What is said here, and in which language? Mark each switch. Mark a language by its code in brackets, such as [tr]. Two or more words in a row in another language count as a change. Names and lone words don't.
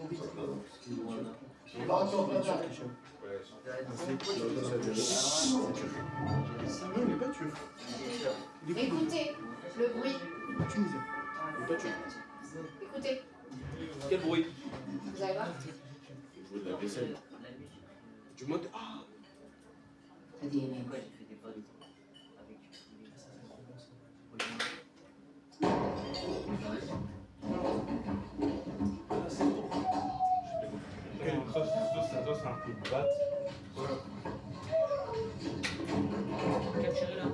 [fr] Non, il n'est pas turc. Écoutez le bruit. Tunisien. Il n'est pas turc. Écoutez. Quel bruit? Vous allez voir. Jouer de la vaisselle. Du mode. Ah! [tr] Hadi yemeğe. [fr] Pourquoi j'ai fait des potes avec Ça, c'est un coup de batte. Capturé là.